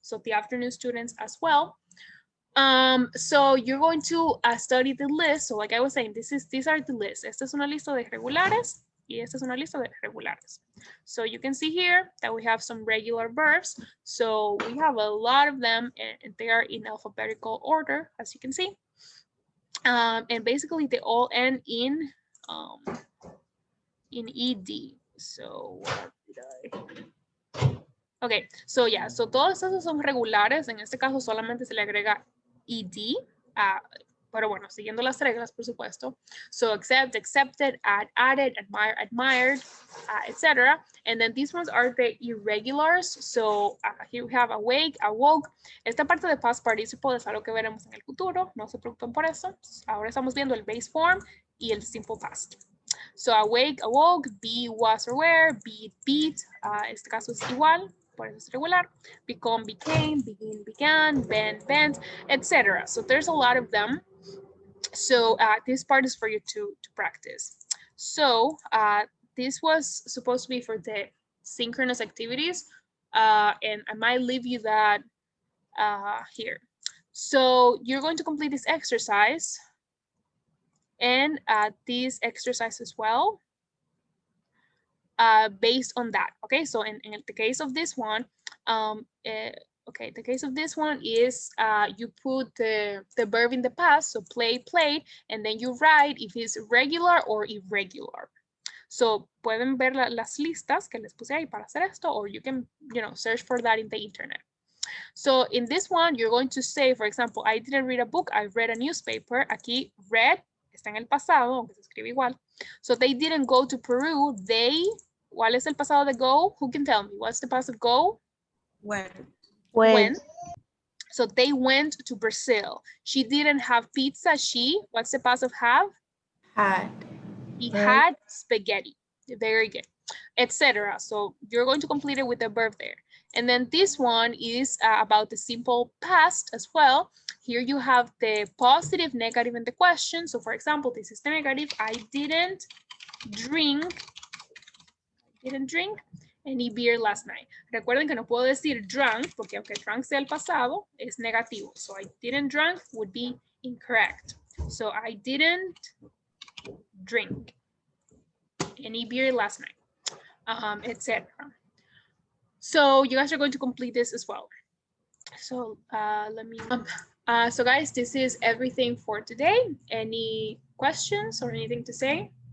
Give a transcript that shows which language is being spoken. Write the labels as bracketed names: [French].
[English] So the afternoon students as well. So you're going to study the list. So like I was saying, these are the lists. [Spanish] Esta es una lista de regulares y esta es una lista de regulares. [English] So you can see here that we have some regular verbs. So we have a lot of them and they are in alphabetical order, as you can see. And basically they all end in ed. So what did I... Okay, so yeah, so [Spanish] todos esos son regulares. En este caso solamente se le agrega ed, pero bueno, siguiendo las reglas, por supuesto. [English] So accept, accepted, add, added, admire, admired, etc. And then these ones are the irregulars. So here we have awake, awoke. [Spanish] Esta parte de past participle es algo que veremos en el futuro. No se preocupen por eso. Ahora estamos viendo el base form y el simple past. [English] So awake, awoke, be, was or were, beat, beat. [Spanish] Este caso es igual. Por eso es regular. [English] Become, became, begin, began, bend, bent, etc. So there's a lot of them. So this part is for you to practice. So this was supposed to be for the synchronous activities. And I might leave you that here. So you're going to complete this exercise and this exercise as well. Based on that, okay? So in the case of this one, okay, the case of this one is you put the verb in the past, so play, played, and then you write if it's regular or irregular. [Spanish] So pueden ver las listas que les puse ahí para hacer esto, [English] or you can, search for that in the internet. So in this one, you're going to say, for example, I didn't read a book, I read a newspaper. [Spanish] Aquí, read, está en el pasado, aunque se escribe igual. [English] So they didn't go to Peru, they... [Spanish] ¿Cuál es el pasado de go? [English] Who can tell me? What's the past of go? When. So they went to Brazil. She didn't have pizza. She, what's the past of have? Had. He had spaghetti. Very good. Etc. So you're going to complete it with the verb there. And then this one is about the simple past as well. Here you have the positive, negative, and the question. So for example, this is the negative. I didn't drink any beer last night. [Spanish] Recuerden que no puedo decir drunk, porque aunque drunk sea el pasado, es negativo. [English] So I didn't drink would be incorrect. So I didn't drink any beer last night, etc. So you guys are going to complete this as well. So let me, so guys, this is everything for today. Any questions or anything to say?